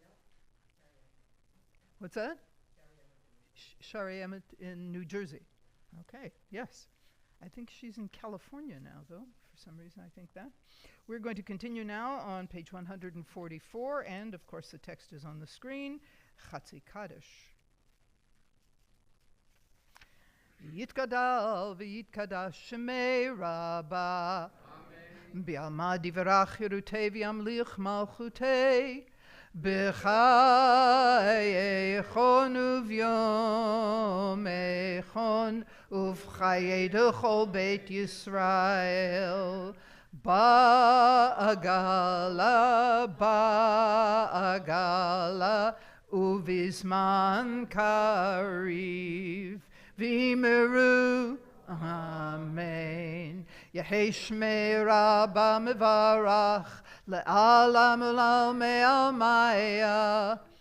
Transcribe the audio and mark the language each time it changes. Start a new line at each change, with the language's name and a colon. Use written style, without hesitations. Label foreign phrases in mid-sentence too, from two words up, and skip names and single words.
English: What's that? Shari Emmett in New Jersey. Okay, yes. I think she's in California now, though. For some reason, I think that. We're going to continue now on page 144, and of course, the text is on the screen. Chatzi Kaddish.
Aramaic: יתגדל ויתקדש שמיה רבא. בעלמא דיברא כרעותיה וימליך מלכותיה. בחייכון וביומיכון ובחיי דכל בית ישראל. בעגלא ובזמן קריב. ואמרו אמן. יהא שמיה רבא מברך לעלם עלם מעלמיא